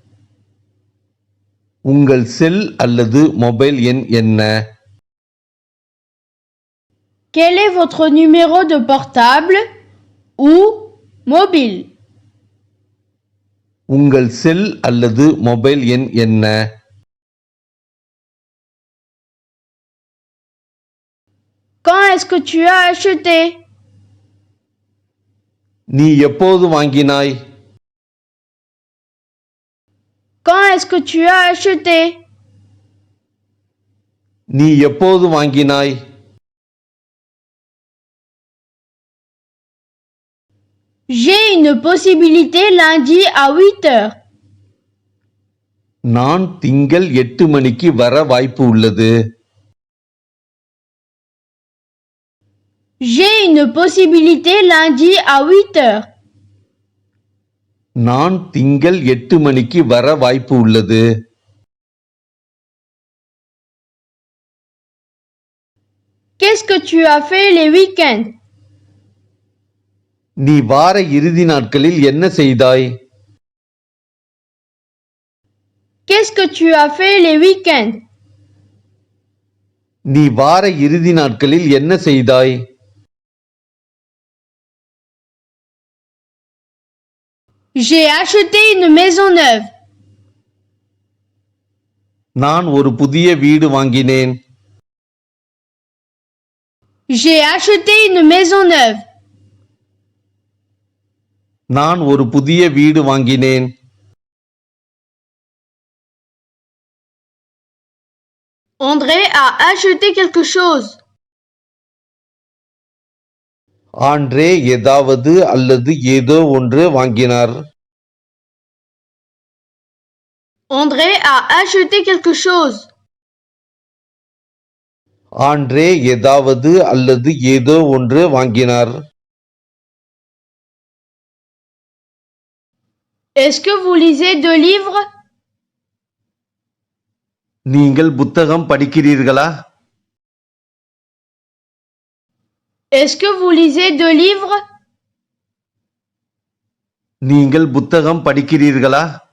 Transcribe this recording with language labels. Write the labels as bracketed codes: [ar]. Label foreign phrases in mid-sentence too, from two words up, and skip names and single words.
[ta] உங்கள் செல் அல்லது மொபைல் எண் என்ன? [fr] Quel est votre numéro de portable ou mobile? [ta] உங்கள் செல் அல்லது மொபைல் எண் என்ன? [fr] Quand est-ce que tu as acheté? [ta] நீ எப்போது வாங்கினாய்? [fr] Quand est-ce que tu as acheté? [ta] நீ எப்போது வாங்கினாய்? [fr] J'ai une possibilité lundi à 8 heures. [ta] நான் திங்கள் 8 மணிக்கு வர வாய்ப்பு உள்ளது. [fr] J'ai une possibilité lundi à 8 heures. [ta] நான் திங்கள் 8 மணிக்கு வர வாய்ப்பு உள்ளது. [fr] Qu'est-ce que tu as fait les week-ends? [ta] நீ வார இறுதி நாட்களில் என்ன செய்தாய்? [fr] Qu'est-ce que tu as fait les week-ends? [ta] நீ வார இறுதி நாட்களில் என்ன செய்தாய்? [fr] J'ai acheté une maison neuve. [ta] நான் ஒரு புதிய வீடு வாங்கினேன். [fr] J'ai acheté une maison neuve. [ta] நான் ஒரு புதிய வீடு வாங்கினேன். [fr] André a acheté quelque chose. [ta] ஆண்ட்ரே ஏதாவது அல்லது ஏதோ ஒன்று வாங்கினார். [fr] André a acheté quelque chose. [ta] ஆண்ட்ரே ஏதாவது அல்லது ஏதோ ஒன்று வாங்கினார். [fr] Est-ce que vous lisez deux livres? [ta] நீங்கள் புத்தகம் படிக்கிறீர்களா? [fr] Est-ce que vous lisez deux livres? [ta] நீங்கள் புத்தகம் படிக்கிறீர்களா?